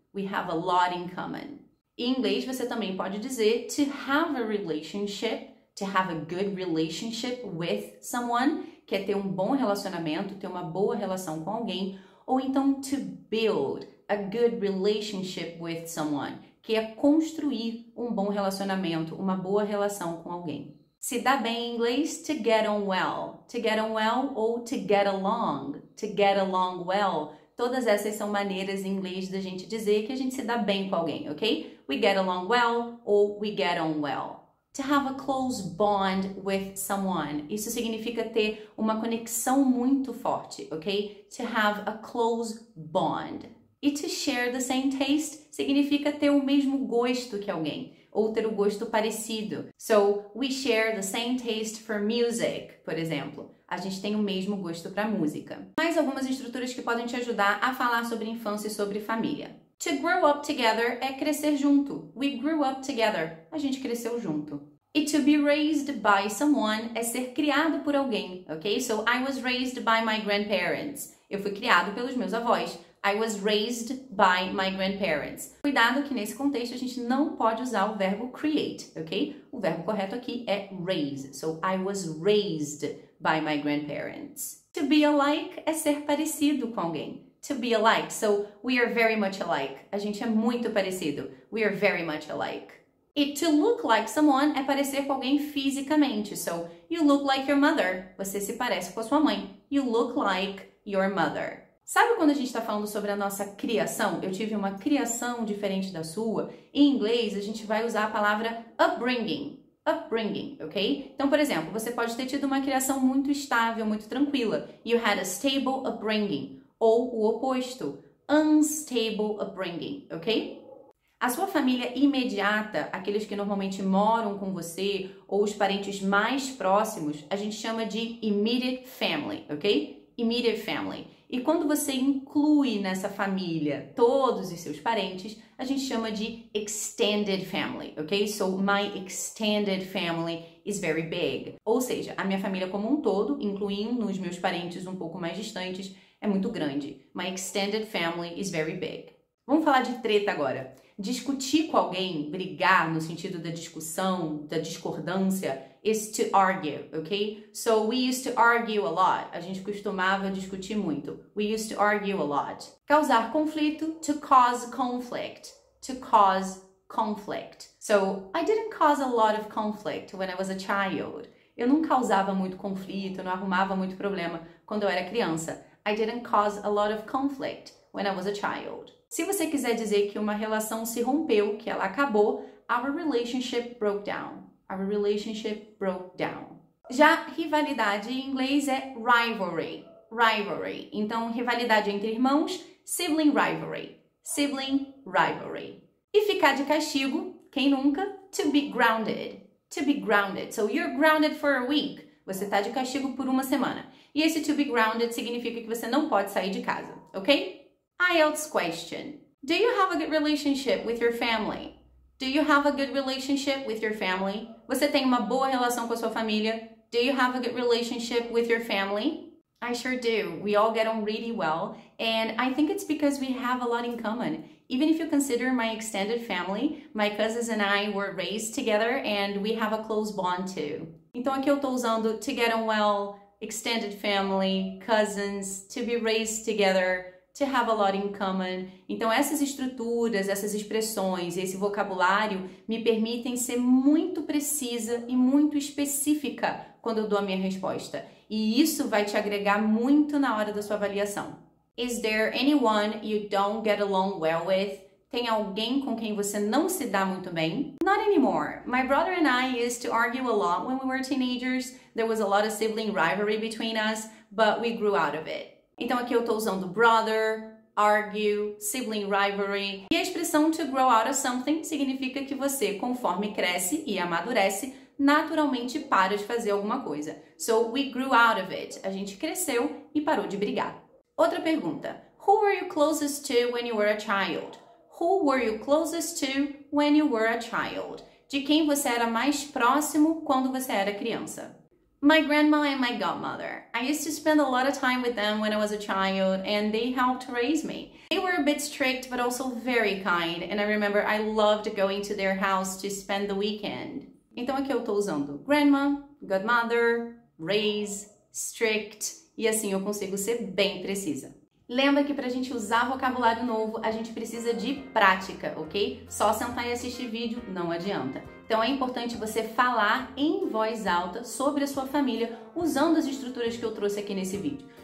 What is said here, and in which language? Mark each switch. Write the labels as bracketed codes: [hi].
[en] We have a lot in common. [pt] Em inglês, você também pode dizer [en] to have a relationship, to have a good relationship with someone, [pt] que é ter um bom relacionamento, ter uma boa relação com alguém, ou então [en] to build a good relationship with someone, [pt] que é construir um bom relacionamento, uma boa relação com alguém. Se dá bem em inglês, [en] to get on well [pt] ou [en] to get along well. [pt] Todas essas são maneiras em inglês da gente dizer que a gente se dá bem com alguém, ok? [en] We get along well [pt] ou [en] we get on well. To have a close bond with someone. [pt] Isso significa ter uma conexão muito forte, ok? [en] To have a close bond. [pt] E [en] to share the same taste [pt] significa ter o mesmo gosto que alguém, ou ter o gosto parecido. [en] So, we share the same taste for music, [pt] por exemplo. A gente tem o mesmo gosto para música. Mais algumas estruturas que podem te ajudar a falar sobre infância e sobre família. [en] To grow up together [pt] é crescer junto. [en] We grew up together. [pt] A gente cresceu junto. E [en] to be raised by someone [pt] é ser criado por alguém, ok? [en] So, I was raised by my grandparents. [pt] Eu fui criado pelos meus avós. [en] I was raised by my grandparents. [pt] Cuidado que nesse contexto a gente não pode usar o verbo create, ok? O verbo correto aqui é raise. [en] So, I was raised by my grandparents. To be alike [pt] é ser parecido com alguém. [en] To be alike. So, we are very much alike. [pt] A gente é muito parecido. [en] We are very much alike. [pt] E [en] to look like someone [pt] é parecer com alguém fisicamente. [en] So, you look like your mother. [pt] Você se parece com a sua mãe. [en] You look like your mother. [pt] Sabe quando a gente está falando sobre a nossa criação? Eu tive uma criação diferente da sua. Em inglês, a gente vai usar a palavra upbringing. Upbringing, ok? Então, por exemplo, você pode ter tido uma criação muito estável, muito tranquila. [en] You had a stable upbringing. [pt] Ou o oposto, [en] unstable upbringing, [pt] ok? A sua família imediata, aqueles que normalmente moram com você, ou os parentes mais próximos, a gente chama de immediate family, ok? Immediate family. E quando você inclui nessa família todos os seus parentes, a gente chama de extended family, ok? [en] So, my extended family is very big. [pt] Ou seja, a minha família como um todo, incluindo os meus parentes um pouco mais distantes, é muito grande. [en] My extended family is very big. [pt] Vamos falar de treta agora. Discutir com alguém, brigar no sentido da discussão, da discordância, [en] is to argue, [pt] ok? [en] So, we used to argue a lot. [pt] A gente costumava discutir muito. [en] We used to argue a lot. [pt] Causar conflito, [en] to cause conflict. To cause conflict. So, I didn't cause a lot of conflict when I was a child. [pt] Eu não causava muito conflito, não arrumava muito problema quando eu era criança. [en] I didn't cause a lot of conflict when I was a child. [pt] Se você quiser dizer que uma relação se rompeu, que ela acabou, [en] our relationship broke down. Our relationship broke down. [pt] Já rivalidade em inglês é rivalry. Rivalry. Então, rivalidade entre irmãos, [en] sibling rivalry. Sibling rivalry. [pt] E ficar de castigo, quem nunca? [en] To be grounded. To be grounded. So, you're grounded for a week. [pt] Você está de castigo por uma semana. E esse [en] to be grounded [pt] significa que você não pode sair de casa, ok? [en] IELTS question. Do you have a good relationship with your family? Do you have a good relationship with your family? [pt] Você tem uma boa relação com a sua família? [en] Do you have a good relationship with your family? I sure do. We all get on really well, and I think it's because we have a lot in common. Even if you consider my extended family, my cousins and I were raised together and we have a close bond too. [pt] Então aqui eu tô usando [en] to get on well, [pt] extended family, cousins, [en] to be raised together, to have a lot in common. [pt] Então essas estruturas, essas expressões, esse vocabulário me permitem ser muito precisa e muito específica quando eu dou a minha resposta. E isso vai te agregar muito na hora da sua avaliação. [en] Is there anyone you don't get along well with? [pt] Tem alguém com quem você não se dá muito bem? [en] Not anymore. My brother and I used to argue a lot when we were teenagers. There was a lot of sibling rivalry between us, but we grew out of it. [pt] Então aqui eu estou usando brother, argue, sibling rivalry. E a expressão [en] to grow out of something [pt] significa que você, conforme cresce e amadurece, naturalmente para de fazer alguma coisa. [en] So, we grew out of it. [pt] A gente cresceu e parou de brigar. Outra pergunta. [en] Who were you closest to when you were a child? Who were you closest to when you were a child? [pt] De quem você era mais próximo quando você era criança? [en] My grandma and my godmother. I used to spend a lot of time with them when I was a child, and they helped raise me. They were a bit strict, but also very kind, and I remember I loved going to their house to spend the weekend. [pt] Então aqui eu tô usando grandma, godmother, raise, strict, e assim eu consigo ser bem precisa. Lembra que pra gente usar vocabulário novo, a gente precisa de prática, ok? Só sentar e assistir vídeo não adianta. Então é importante você falar em voz alta sobre a sua família, usando as estruturas que eu trouxe aqui nesse vídeo.